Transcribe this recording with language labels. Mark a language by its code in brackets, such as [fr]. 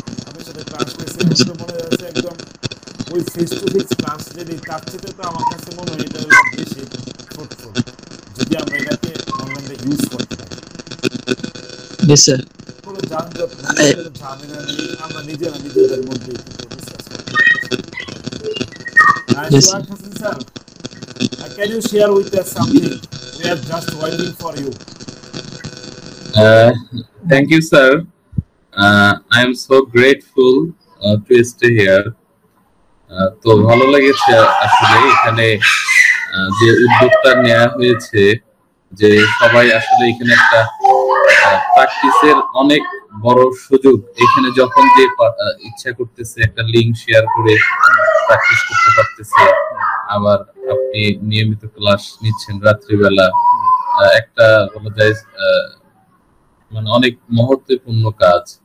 [bn] আপনার সাথে ক্লাস নিয়েছি, আমার তো মনে হচ্ছে একদম ওই ফেস টু ফেস ক্লাস যদি, তার চেয়ে তো আমার কাছে মনে হয় এটা হলো বেশি ফ্রুটফুল, যদি আমরা এটাকে অনলাইনে ইউজ করতে পারি। [en] Yes sir. [bn] কোনো যানজট নেই, কোনো ঝামেলা নেই, আমরা নিজেরা নিজেদের মধ্যেই কিন্তু ডিসকাস করতে পারতেছি। [en] Nice yes work, Hassan sir. Can you share with us something? We are just waiting for you. Uh, Thank you, sir. I am so grateful to stay here. [bn] তো ভালো লেগেছে আসলে এখানে যে উদ্যোগটা নেওয়া হয়েছে, যে সবাই আসলে এখানে একটা প্র্যাকটিসের অনেক বড় সুযোগ। এখানে যখন যে ইচ্ছা করতেছে একটা লিংক শেয়ার করে প্র্যাকটিস করতে পারতেছে, আবার আপনি নিয়মিত ক্লাস নিচ্ছেন রাত্রিবেলা, একটা বলা যায় মানে অনেক মহত্বপূর্ণ কাজ।